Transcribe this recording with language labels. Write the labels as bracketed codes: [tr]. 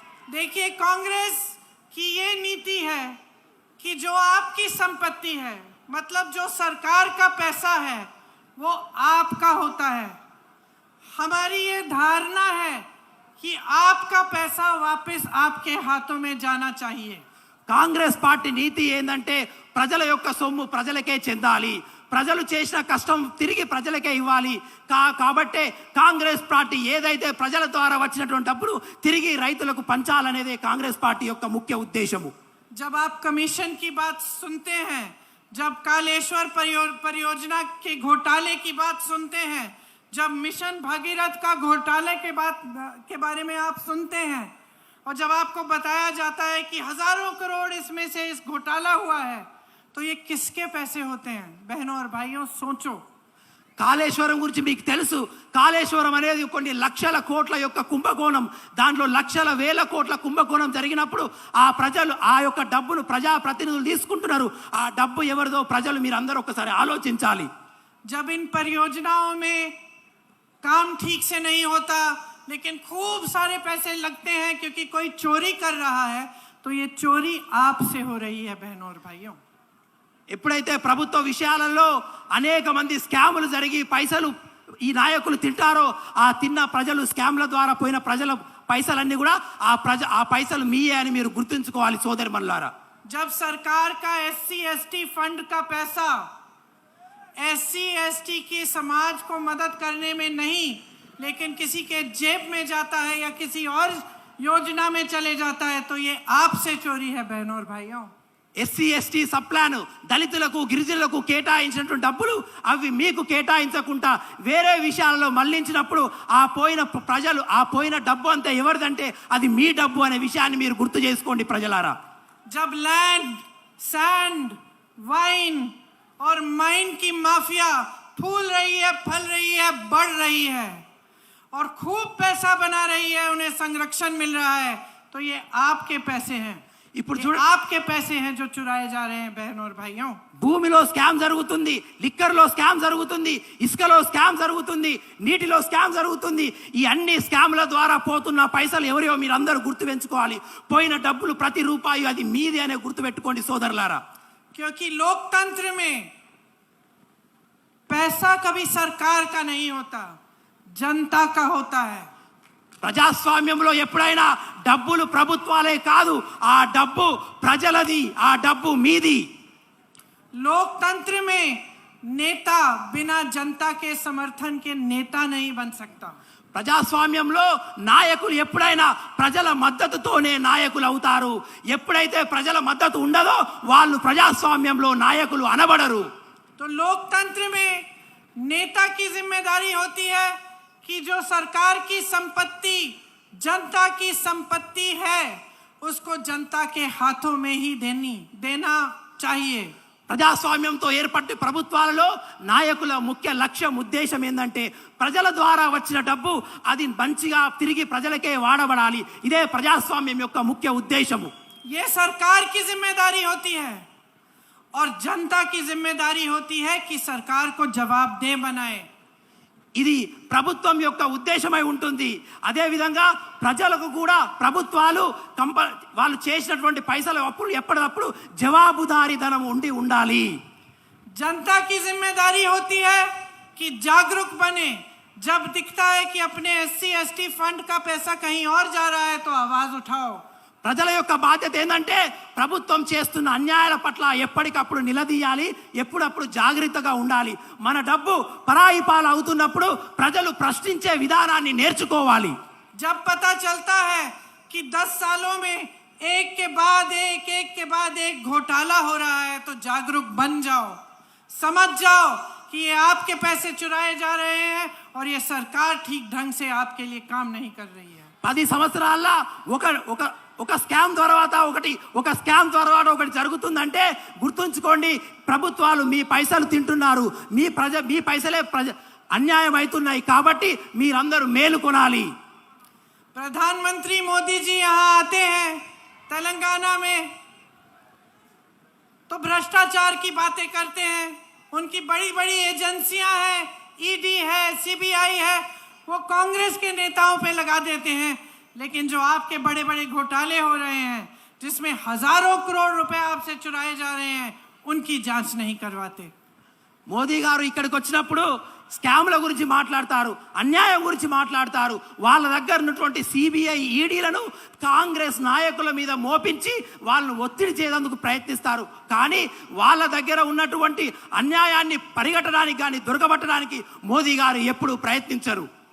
[hi] देखिए, कांग्रेस की ये नीति है कि जो आपकी संपत्ति है, मतलब जो सरकार का पैसा है, वो आपका होता है। हमारी ये धारणा है कि आपका पैसा वापस आपके हाथों में जाना चाहिए। [te] కాంగ్రెస్ పార్టీ నీతి ఏందంటే ప్రజల యొక్క సొమ్ము ప్రజలకే చెందాలి, ప్రజలు చేసిన కష్టం తిరిగి ప్రజలకే ఇవ్వాలి। కాబట్టే కాంగ్రెస్ పార్టీ ఏదైతే ప్రజల ద్వారా వచ్చినటువంటి డబ్బులు తిరిగి రైతులకు పంచాలనేదే కాంగ్రెస్ పార్టీ యొక్క ముఖ్య ఉద్దేశము। [hi] जब आप कमीशन की बात सुनते हैं, जब कालेश्वर परियोजना के घोटाले की बात सुनते हैं, जब मिशन भगीरथ का घोटाले के बारे में आप सुनते हैं, और जब आपको बताया जाता है कि हजारों करोड़ इसमें से इस घोटाला हुआ है, तो ये किसके पैसे होते हैं? बहनों और भाइयों, सोचो। [te] కాళేశ్వరం గురించి మీకు తెలుసు, కాళేశ్వరం అనేది కొన్ని లక్షల కోట్ల యొక్క కుంభకోణం, దాంట్లో లక్షల వేల కోట్ల కుంభకోణం జరిగినప్పుడు ఆ ప్రజలు ఆ యొక్క డబ్బును ప్రజా ప్రతినిధులు తీసుకుంటున్నారు। ఆ డబ్బు ఎవరిదో ప్రజలు మీరు అందరూ ఒకసారి ఆలోచించాలి। [hi] जब इन परियोजनाओं में काम ठीक से नहीं होता, लेकिन खूब सारे पैसे लगते हैं क्योंकि कोई चोरी कर रहा है, तो ये चोरी आपसे हो रही है बहनों और भाइयों। [te] ఎప్పుడైతే ప్రభుత్వ విషయాలలో అనేక మంది స్కాములు జరిగి పైసలు ఈ నాయకులు తింటారో, ఆ తిన్న ప్రజలు స్కామ్ల ద్వారా పోయిన ప్రజల పైసలన్నీ కూడా ఆ పైసలు మీయే అని మీరు గుర్తుంచుకోవాలి సోదరిమణులారా। [hi] जब सरकार का SC/ST फंड का पैसा SC/ST के समाज को मदद करने में नहीं, लेकिन किसी के जेब में जाता है या किसी और योजना में चले जाता है, तो ये आपसे चोरी है बहनों और भाइयों। [te] SC/ST సబ్ ప్లాన్ దళితులకు గిరిజనులకు కేటాయించినటువంటి డబ్బులు అవి మీకు కేటాయించకుండా వేరే విషయాలలో మళ్లించినప్పుడు ఆ పోయిన ప్రజలు ఆ పోయిన డబ్బు అంతా ఎవరిదంటే అది మీ డబ్బు అనే విషయాన్ని మీరు గుర్తు చేసుకోండి ప్రజలారా। [hi] जब [en] land, sand, wine [hi] और [en] mine [hi] की माफिया फूल रही है, फल रही है, बढ़ रही है और खूब पैसा बना रही है, उन्हें संरक्षण मिल रहा है, तो ये आपके पैसे हैं। [te] ఇప్పుడు [hi] आपके पैसे हैं जो चुराए जा रहे हैं बहनों और भाइयों। [te] భూమిలో స్కామ్ జరుగుతుంది, లిక్కర్లో స్కామ్ జరుగుతుంది, ఇసుకలో స్కామ్ జరుగుతుంది, నీటిలో స్కామ్ జరుగుతుంది। ఈ అన్ని స్కామ్ల ద్వారా పోతున్న పైసలు ఎవరియో మీరు అందరూ గుర్తు పెంచుకోవాలి। పోయిన డబ్బులు ప్రతి రూపాయి అది మీది అనే గుర్తు పెట్టుకోండి సోదరులారా। [hi] क्योंकि लोकतंत्र में पैसा कभी सरकार का नहीं होता, जनता का होता है। [te] ప్రజాస్వామ్యంలో ఎప్పుడైనా డబ్బులు ప్రభుత్వాలే కాదు, ఆ డబ్బు ప్రజలది, ఆ డబ్బు మీది। [hi] लोकतंत्र में नेता बिना जनता के समर्थन के नेता नहीं बन सकता। [te] ప్రజాస్వామ్యంలో నాయకులు ఎప్పుడైనా ప్రజల మద్దతుతోనే నాయకులు అవుతారు। ఎప్పుడైతే ప్రజల మద్దతు ఉండదో వాళ్ళు ప్రజాస్వామ్యంలో నాయకులు అనబడరు। [hi] तो लोकतंत्र में नेता की जिम्मेदारी होती है कि जो सरकार की संपत्ति जनता की संपत्ति है, उसको जनता के हाथों में ही देना चाहिए। [te] ప్రజాస్వామ్యంతో ఏర్పడిన ప్రభుత్వాలలో నాయకుల ముఖ్య లక్ష్యం ఉద్దేశం ఏంటంటే ప్రజల ద్వారా వచ్చిన డబ్బు అది మంచిగా తిరిగి ప్రజలకే వాడబడాలి। ఇదే ప్రజాస్వామ్యం యొక్క ముఖ్య ఉద్దేశము। [hi] ये सरकार की जिम्मेदारी होती है और जनता की जिम्मेदारी होती है कि सरकार को जवाबदेह बनाए। [te] ఇది ప్రభుత్వం యొక్క ఉద్దేశమై ఉంటుంది। అదే విధంగా ప్రజలకు కూడా ప్రభుత్వాలు వాళ్ళు చేసినటువంటి పైసల అప్పుడు ఎప్పటికప్పుడు జవాబుదారీతనం ఉండాలి। [hi] जनता की जिम्मेदारी होती है कि जागरूक बने। जब दिखता है कि अपने SC/ST फंड का पैसा कहीं और जा रहा है तो आवाज उठाओ। [te] ప్రజల యొక్క బాధ్యత ఏంటంటే ప్రభుత్వం చేస్తున్న అన్యాయాల పట్ల ఎప్పటికప్పుడు నిలదీయాలి, ఎప్పుడప్పుడు జాగ్రత్తగా ఉండాలి. మన డబ్బు పరాయి పాలు అవుతున్నప్పుడు ప్రజలు ప్రశ్నించే విధానాన్ని నేర్చుకోవాలి. [hi] जब पता चलता है कि 10 सालों में एक के बाद एक घोटाला हो रहा है तो जागरूक बन जाओ, समझ जाओ कि ये आपके पैसे चुराए जा रहे हैं और ये सरकार ठीक ढंग से आपके लिए काम नहीं कर रही है. [te] 10 సంవత్సరాల్లో ఒక స్కామ్ తర్వాత ఒకటి జరుగుతుందంటే గుర్తుంచుకోండి, ప్రభుత్వాలు మీ పైసలు తింటున్నారు, మీ పైసలే అన్యాయం అవుతున్నాయి. కాబట్టి మీరందరూ మేలుకొనాలి. [hi] प्रधानमंत्री मोदी जी यहाँ आते हैं तेलंगाना में तो भ्रष्टाचार की बातें करते हैं. उनकी बड़ी बड़ी एजेंसियां हैं, ईडी है, सीबीआई है, वो कांग्रेस के नेताओं पे लगा देते हैं. लेकिन जो आपके बड़े बड़े घोटाले हो रहे हैं जिसमें हजारों करोड़ रुपए आपसे चुराए जा रहे हैं उनकी जांच नहीं करवाते. [te] మోదీ గారు ఇక్కడికి వచ్చినప్పుడు స్కామ్ల గురించి మాట్లాడతారు, అన్యాయం గురించి మాట్లాడతారు. వాళ్ళ దగ్గర ఉన్నటువంటి సిబిఐ ఈడీలను కాంగ్రెస్ నాయకుల మీద మోపించి వాళ్ళను ఒత్తిడి చేయడానికి ప్రయత్నిస్తారు. కానీ వాళ్ళ దగ్గర ఉన్నటువంటి అన్యాయాన్ని పరిగెట్టడానికి కానీ దొరకబట్టడానికి మోదీ గారు ఎప్పుడూ ప్రయత్నించరు.